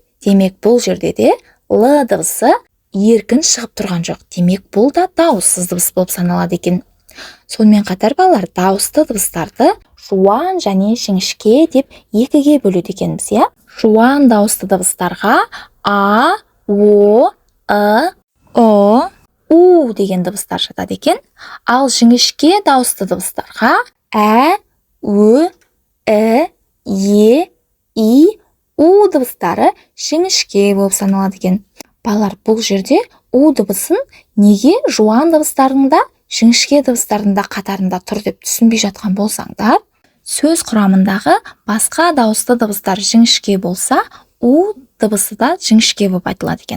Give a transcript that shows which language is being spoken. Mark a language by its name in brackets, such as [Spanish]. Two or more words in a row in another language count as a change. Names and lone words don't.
[Kazakh] Демек, бұл жерде де л дыбысы еркін шығып тұрған жоқ. Демек, бұл да дауыссыз дыбыс болып саналады екен. Сонымен қатар балалар, дауысты дыбыстарды жуан және жіңішке деп екіге бөледі екенбіз, иә? Жуан дауысты дыбыстарға а, о, о, у деген дыбыстар жатады екен. Ал жіңішке дауысты дыбыстарға ә, ө, е, и, у дыбыстары жіңішке болып саналады екен. Балалар, бұл жерде у дыбысын неге жуан дыбыстардың да жіңішке дыбыстардың да қатарында тұр деп түсінбей жатқан болсаңдар, сөз құрамындағы басқа дауысты дыбыстар жіңішке болса, у дыбысы да жіңішке болып айтылады екен.